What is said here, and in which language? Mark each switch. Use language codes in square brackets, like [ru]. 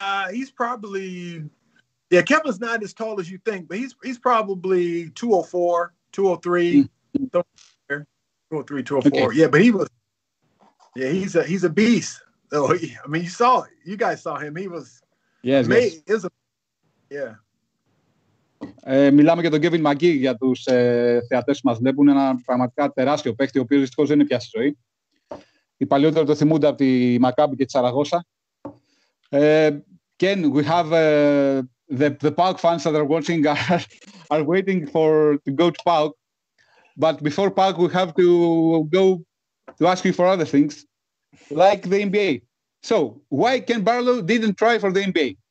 [en] He's probably, yeah. Kevin's not as tall as you think, but he's probably 204, 203, 203, 204. Okay. Yeah, but he was. Yeah, he's a beast. So I mean, you guys saw him. He was. Yes. Yeah. [el] Μιλάμε για τον Kevin McGee για τους θεατές που μας βλέπουν. Ένα πραγματικά τεράστιο παίκτη, ο οποίος δυστυχώς δεν είναι πια στη ζωή. Οι παλιότεροι το θυμούνται από τη Μακάμπη και τη Σαραγώσα. [en] Ken, we have the PAOK fans that are watching are waiting to go to PAOK. But before PAOK, we have to go to ask you for other things, like the NBA. So, why Ken Barlow didn't try for the NBA?